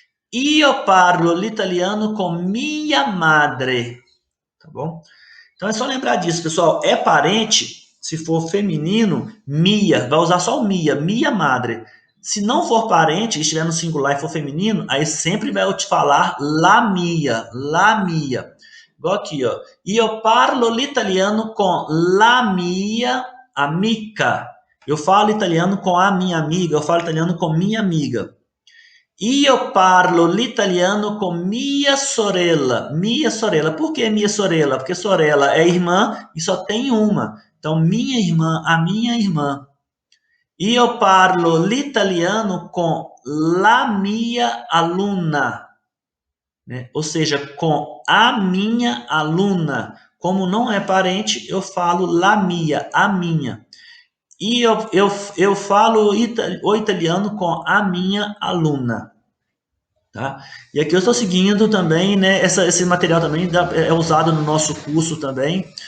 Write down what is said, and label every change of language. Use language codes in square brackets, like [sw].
[it] Io parlo l'italiano con mia madre, [pt] tá bom? Então é só lembrar disso, pessoal. É parente, se for feminino, mia, vai usar só o mia madre. Se não for parente, estiver no singular e for feminino, aí sempre vai te falar la mia. Igual aqui, ó. [it] Io parlo l'italiano com la mia amica. [pt] Eu falo italiano com a minha amiga, eu falo italiano com minha amiga. [it] Io parlo l'italiano con mia sorella. Mia sorella. [pt] Por que [it] mia sorella? [pt] Porque sorella é irmã e só tem uma. Então, minha irmã, a minha irmã. [it] Io parlo l'italiano con la mia aluna. [pt] Né? Ou seja, com a minha aluna. Como não é parente, eu falo la mia, a minha. E eu falo o italiano com a minha aluna. Tá? E aqui eu estou seguindo também, né? Esse material também é usado no nosso curso também.